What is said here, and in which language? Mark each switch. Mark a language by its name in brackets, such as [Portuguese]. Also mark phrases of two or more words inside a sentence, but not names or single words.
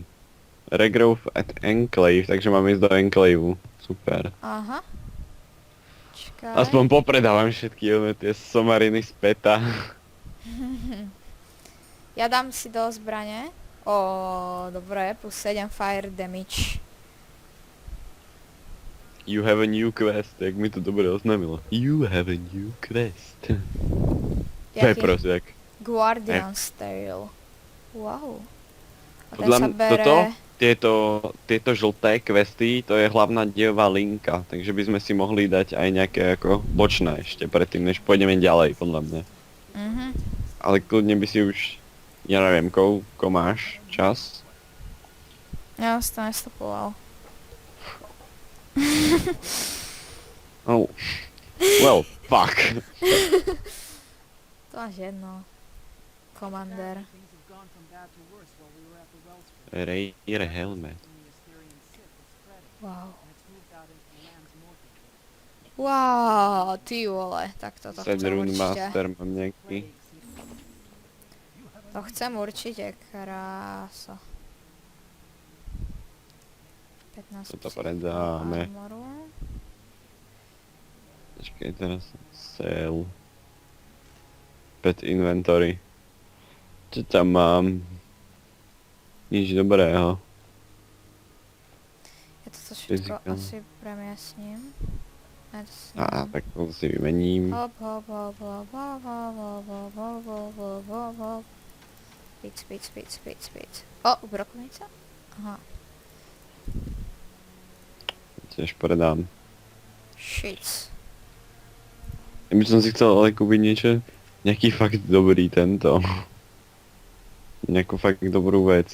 [Slovak] Regrowth at Enclave, takže máme ísť do Enclaveu. Super. Aha. Čakaj. Aspoň popredávam všetky tie somariny z peta. Ja dám si do zbrane. Dobre, [English] plus 7 fire damage. You have a new quest, [Czech] jak mi to dobre oznámilo. [English] You have a new quest. [Slovak] To je [Czech] Jaký? [Slovak] prosiak. [English] Guardian's Tale. Wow. [Slovak] A ten Podľa sa mňa [Czech] bere... [Slovak] tieto žlté questy, to je hlavná dejová linka, takže by sme si mohli dať aj nejaké ako bočné ešte predtým, než pôjdeme ďalej, podľa mňa. Mhm. Ale kľudne by si už, ja neviem, koľko máš čas? Ja som to nestopoval. Oh. [English] Well, fuck. [Slovak] To máš jedno. [English] Commander. Things have gone from bad to worse while we were at the wellspring. Rare helmet. And the Asterian Sith is spreading, Wow. and it's moved out into the lands north of here. [Slovak] Wow, [Czech] ty vole. [Slovak] Tak toto chcem Sedrun určite. Master mám nejaký. [English] Plague seems [Slovak] To chcem určite, krása. 15 Toto predáme. armoru. Počkej, teraz sale. [English] Pet inventory. [Slovak] Čo tam mám? Nič dobrého. Ja toto všetko [English] Physical. [Slovak] asi premiesním. Tak to si vymením. Hop, hop, hop, hop, hop, hop, hop, hop, hop, hop, hop, hop, hop. Spíc. O, brokovnica? Aha. Tiež predám. [English] Shit. [Slovak] Ja by som si chcel ale kúpiť niečo, nejaký fakt dobrý tento. Nejakú fakt dobrú vec.